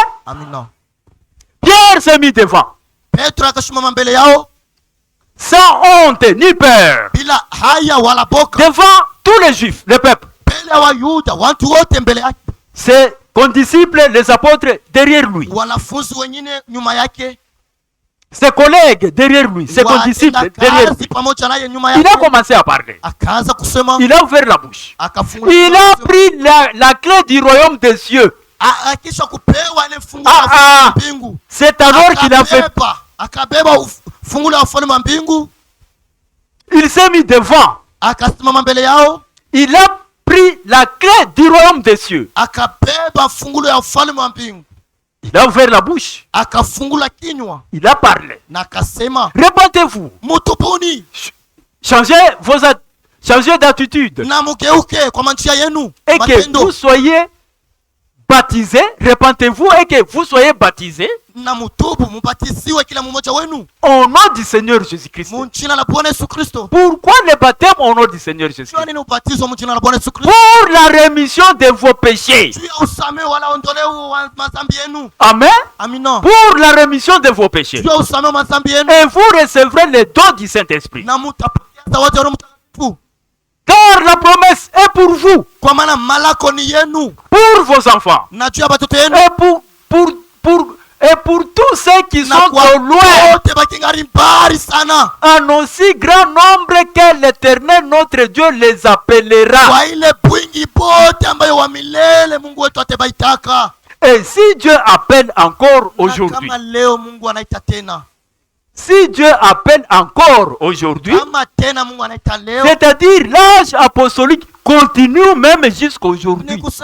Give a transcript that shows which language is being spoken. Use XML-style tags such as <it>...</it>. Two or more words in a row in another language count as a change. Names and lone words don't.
<fr>Pierre s'est mis devant, sans honte ni peur, devant tous les juifs, le peuple, ses condisciples, les apôtres derrière lui, ses collègues derrière lui, ses condisciples derrière lui. Il a commencé à parler. Il a ouvert la bouche. Il a pris la clé du royaume des cieux. C'est alors qu'il a fait</fr> <sw>akabeba fungulo ya ufalme wa mbingu.</sw> <fr>Il s'est mis devant.</fr> <sw>Akasimama mbele yao.</sw> <fr>Il a pris la clé du royaume des cieux.</fr> <sw>Akabeba fungulo ya ufalme wa mbingu.</sw> <fr>Il a ouvert la bouche.</fr> <sw>Akafungula kinywa.</sw> <fr>Il a parlé.</fr> <sw>Na akasema,</sw> <fr>répentez-vous.</fr> <sw>Mutubuni.</sw> <fr>Changez d'attitude.</fr> <sw>Na mugeuke kwa njia yenu.</sw> <fr>Et que vous soyez baptisés, répentez-vous et que vous soyez baptisés.</fr> <sw>Na mutubu, mubatiziwe kila mmoja wenu.</sw> <fr>Au nom du Seigneur Jésus-Christ.</fr> <sw>Mjina la Bwana Yesu Kristo.</sw> <fr>Pourquoi le baptême au nom du Seigneur Jésus-Christ?</fr> <sw>Kwa nini ubatizo mjina la Bwana Yesu Kristo?</sw> <fr>Pour la rémission de vos péchés.</fr> <sw>Juu ya usamehe wala ondoleo wa madhambi yenu.</sw> <fr>Amen.</fr> <sw>Amina.</sw> <fr>Pour la rémission de vos péchés.</fr> <sw>Juu ya usamehe wa madhambi yenu.</sw> <fr>Et vous recevrez le don du Saint-Esprit.</fr> <sw>Na mutapokea zawadi ya Roho Mtakatifu.</sw> <fr>Car la promesse est pour vous.</fr> <sw>Kwa maana malako ni yenu.</sw> <fr>Pour vos enfants.</fr> <sw>Na juu ya watoto yenu.</sw> <fr>Et pour tous ceux qui sont au loin, en aussi grand nombre que l'Éternel notre Dieu les appellera. Et si Dieu appelle encore aujourd'hui, si Dieu appelle encore aujourd'hui, c'est-à-dire l'âge apostolique continue même jusqu'aujourd'hui.</fr>